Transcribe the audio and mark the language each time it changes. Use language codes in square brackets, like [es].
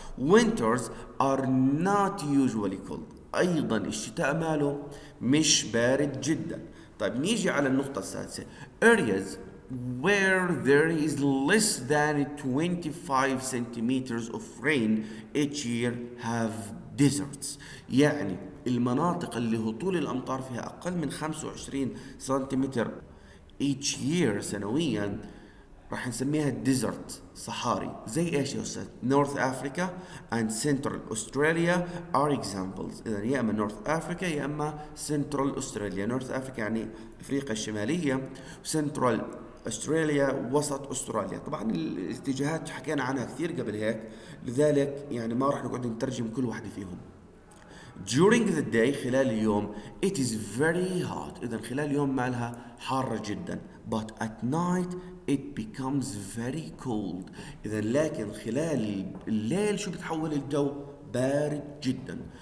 [en] winters are not usually cold. [ar] أيضا الشتاء ماله مش بارد جدا. [en] طيب [ar] نيجي على النقطة السادسة [en] areas where there is less than 25 centimeters of rain each year have deserts. [ar] يعني المناطق اللي هطول الأمطار فيها أقل من 25 سنتيمتر [en] each year [ar] سنويا راح نسميها ديزرت، صحاري. زي ايش يا استاذ؟ [en] North Africa and central Australia are examples. [ar] اذا يا اما نورث افريكا يا اما سنترال استراليا. نورث افريكا يعني افريقيا الشماليه، سنترال استراليا وسط استراليا. طبعا الاتجاهات حكينا عنها كثير قبل هيك، لذلك يعني ما راح نقعد نترجم كل واحده فيهم. [en] during the day [ar] خلال اليوم [en] it is very hot. [ar] إذا خلال اليوم مالها حارة جدا. [en] but at night it becomes very cold. [ar] إذا لكن خلال الليل شو بتحول الجو؟ بارد جدا.